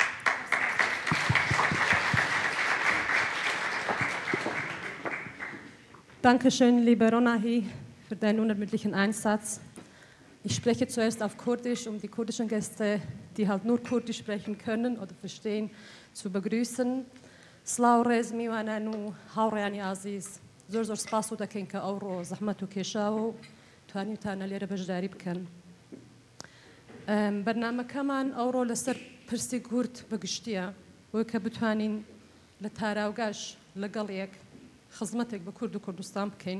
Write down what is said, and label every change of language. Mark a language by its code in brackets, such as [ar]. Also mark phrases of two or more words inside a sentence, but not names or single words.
[de] Dankeschön, liebe Ronahi, für deinen unermüdlichen Einsatz. Ich spreche zuerst auf Kurdisch, um die kurdischen Gäste, die halt nur Kurdisch sprechen können oder verstehen, zu begrüßen. [ckb] سلااو ڕێز میوانان و هاوڕێیانی عزیز زۆر سپاس و دەکەین کە ئەوڕۆ زەحمەت و کێشاوە و توانیتانە لێرە بەشداری بکەن. بەرنامەکەمان ئەوڕۆ لەسەر پرسی کورد بەگشتیە بۆ کە بتوانین لە تاراوگاش لەگەڵ خزمەتێک بە کورد و کوردستان بکەین.